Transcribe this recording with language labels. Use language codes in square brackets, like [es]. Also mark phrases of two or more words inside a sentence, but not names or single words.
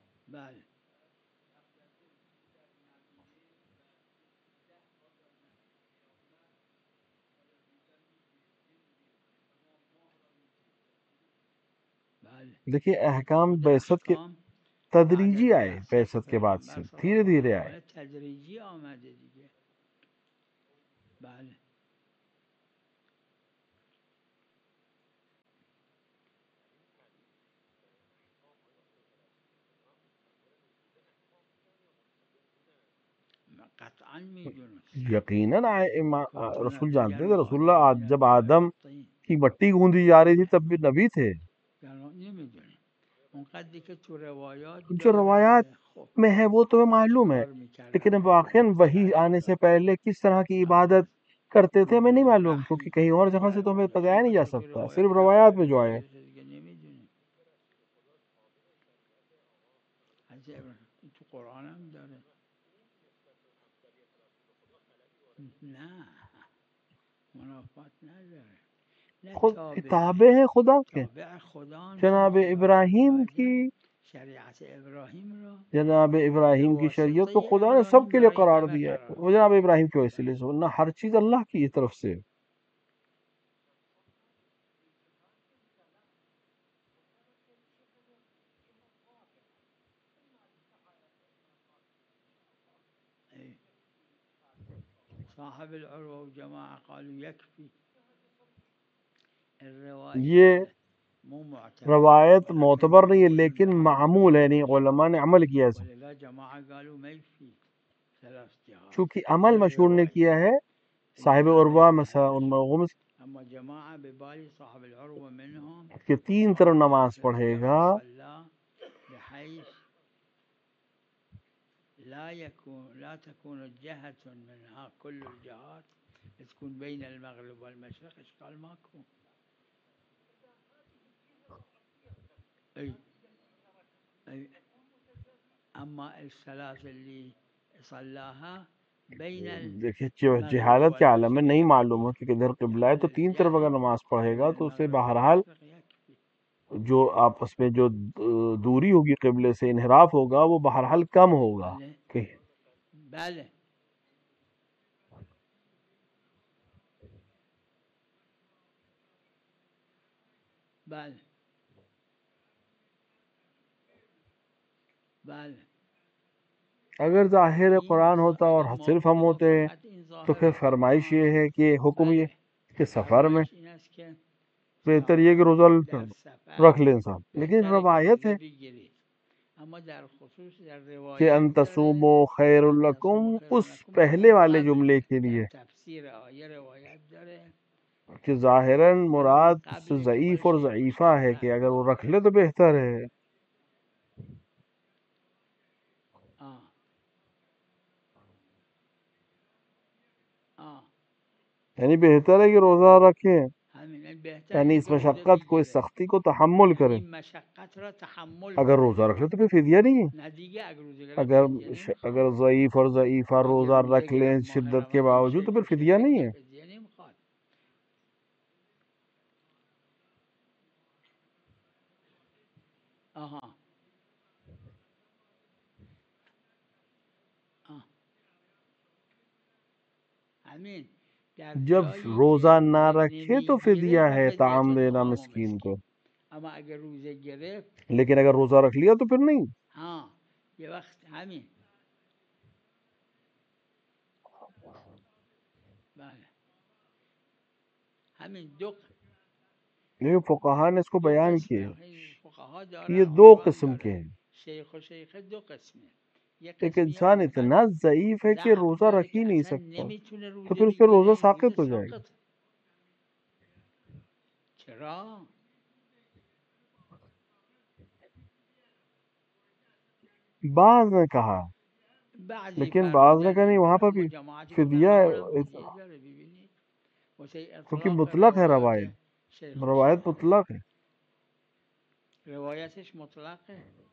[fa] بله بله [ur] دیکھیے احکام [fa] خود [ur] بعثت کے [fa] احکام بعد تدریجی از [ur] آئے، بعثت بعثت کے بعد سے [fa] پیغمبر صلی [ur] دھیرے [fa] اللہ [ur] دھیرے [fa] علیه و [ur] آئے. [fa] آله تدریجی آمده دیگه. بله قطعا میدونست [ur] یقیناً [ar] كنت [ur] رسول [ar] نبيا [ur] جانتے تھے. رسول اللہ [ar] وخاتم [ur] آج جب آدم [ar] النبيين [ur] کی مٹی گوندی جا رہی تھی تب بھی نبی تھے. [fa] نمیدونیم اونقدری که تو روایات [ur] جو روایات [fa] داره خب [ur] میں ہے وہ تمہیں معلوم ہے، [fa] چیکار میکردن [ur] لیکن واقعاً وحی آنے سے پہلے کس طرح کی عبادت کرتے تھے ہمیں نہیں معلوم، کیونکہ کہیں اور جگہ سے تو ہمیں بتایا نہیں جا سکتا، صرف روایات میں جو آئے. [fa] نمیدونیم. تو قرآن هم داره. نه منافات نداره. نه خود تابع [ur] کتابیں ہیں خدا کے. [fa] تابع خدا [ur] جناب ابراہیم کی [fa] شریعت ابراهیم را [ur] جناب [fa] به [ur] ابراہیم کی شریعت کو [fa] واسطه [ur] خدا نے سب [fa] ابراهیم [ur] کے لیے [fa] برای [ur] قرار [fa] همه [ur] دیا ہے. [fa] قرار [ur] وہ جناب ابراہیم کے وسیلے سے، ورنہ ہر چیز اللہ کی طرف سے. ای. [ar] صاحب العروة والجماعة قالوا يكفي [ur] یہ [ar] الرواية مو معتبر [ur] روایت معتبر نہیں ہے [ar] ولكن [ur] لیکن [ar] يقول [ur] معمول ہے، یعنی علماء نے عمل کیا ہے. [ar] ولذا جماعة قالوا ما يكفي ثلاث جهات [ur] چونکہ عمل مشہور نے [ar] للرواية [ur] کیا ہے صاحب [ar] إلا [ur] عروہ [ar] بين [ur] مثلا ان [ar] الناس. [ur] لوگوں میں [ar] أما جماعة ببالي صاحب العروة منهم [ur] کہ تین طرف نماز [ar] قال [ur] پڑھے [ar] إنه [ur] گا. [ar] صلى بحيث لا تكون جهة منها كل الجهات تكون بين المغرب والمشرق. إشكال ماكو. أي أي أما الصلاة اللي صلاها بين [ur] دیکھیے [ar] المغرب [ur] جہالت کے عالم میں نہیں [ar] والمشرق [ur] معلوم ہے کہ ادھر قبلہ ہے تو تین طرف اگر نماز پڑھے گا [ar] بين [ur] تو اسے [ar] المغرب [ur] بہرحال [ar] والمشرق يكفي. [ur] جو آپس میں جو دوری ہوگی قبلے سے انحراف ہوگا وہ بہرحال کم ہوگا. [fa] بله [ur] کہ [fa] بله بله بله [ur] اگر ظاہر [fa] این [ur] قرآن ہوتا اور [fa] اگر [ur] صرف ہم ہوتے [fa] موافقت این [ur] تو [fa] ظاهر [ur] پھر فرمائش [fa] قرآن [ur] یہ ہے کہ حکم یہ [fa] بله [ur] کہ سفر میں [fa] فرمایش این است که [ur] بہتر یہ کہ روزہ [fa] در سفر [ur] رکھ لے انسان، لیکن [fa] بهتره که [ur] روایت [fa] روزه [ur] ہے [fa] بگیرید. اما در خصوص در [ur] کہ [fa] روایت [ar] ان [fa] داره [ar] تصوموا خیر ان لکم، تصوموا خیر [ur] اس [ar] لکم [ur] پہلے [fa] مال [ur] والے [fa] قبل [ur] جملے کے [fa] در [ur] لیے [fa] تفسیر آیه روایت داره [ur] کہ ظاہراً [fa] که [ur] مراد [fa] مال [ur] اس سے [fa] قبل که [ur] ضعیف اور [fa] خودش یک [ur] ضعیفہ ہے کہ اگر وہ رکھ لے تو بہتر ہے. آه آه یعنی بہتر ہے کہ روزہ رکھیں، [fa] همین بهتره [ur] یعنی [fa] که [ur] اس [fa] روزه [ur] مشقت کو، اس [fa] بگیره. [ur] سختی کو تحمل [fa] یعنی [ur] کرے. [fa] این مشقت را تحمل [ur] اگر [fa] کنه. [ur] روزہ رکھ لے تو پھر فدیہ نہیں ہے. [fa] نه دیگه اگر روزه گرفت [ur] اگر [fa] فدیه نمیخواد. [ur] اگر ضعیف اور ضعیفہ [fa] اگر [ur] روزہ [fa] روزه [ur] رکھ لیں [fa] گرفت ماه [ur] شدت کے [fa] رمضان [ur] باوجود تو [fa] شیخ [ur] پھر [fa] و [ur] فدیہ [fa] شیخه [ur] نہیں [fa] دیگه [ur] ہے. [fa] فدیه نمیخواد. آها آه همین در [ur] جب [fa] جایی [ur] روزہ [fa] که [ur] نہ [fa] روزه [ur] رکھے تو [fa] نمیگیره [ur] فدیہ ہے، [ar] ففدیة [ur] طعام دینا [ar] طعام [ur] مسکین کو. [fa] اما اگر روزه گرفت [ur] لیکن اگر روزہ رکھ لیا تو پھر نہیں. [fa] ها یه وقت همین بله همین [ur] لیکن فقہا نے اس کو [fa] دو [ur] بیان [fa] قسم [ur] کیے [fa] فقها [ur] کہ [fa] دارن [ur] یہ دو [fa] آرام [ur] قسم کے [fa] داره. [ur] ہیں. [fa] شیخ و شیخه دو قسمه. یک [ur] ایک [fa] قسمی [ur] انسان [fa] اونقدر [ur] اتنا ضعیف ہے کہ [fa] ضعف [ur] روزہ [fa] داره [ur] رکھ ہی [fa] که [ur] نہیں [fa] اصلا [ur] سکتا [fa] نمیتونه [ur] تو [fa] روزه [ur] پھر اس کا روزہ [fa] بگیره. [ur] ساقط [fa] روزه [ur] ہو جائے گا. [fa] ساقط. چرا؟ [ur] بعض نے کہا، [fa] بعضی [ur] لیکن بعض نے کہا [fa] فرمودن [ur] نہیں، وہاں [fa] اینطور [ur] پر [fa] اما [ur] بھی [fa] جماعتی گفتن [ur] فدیہ [fa] همون هم [ur] ہے، [fa] فدیه داره. ببینید واسه [ur] کیونکہ [fa] اطلاق [ur] مطلق ہے [fa] روایات [ur] روایت، [fa] شیخ و [ur] روایت [fa] شیخه [ur] مطلق ہے. [fa] روایتش مطلقه.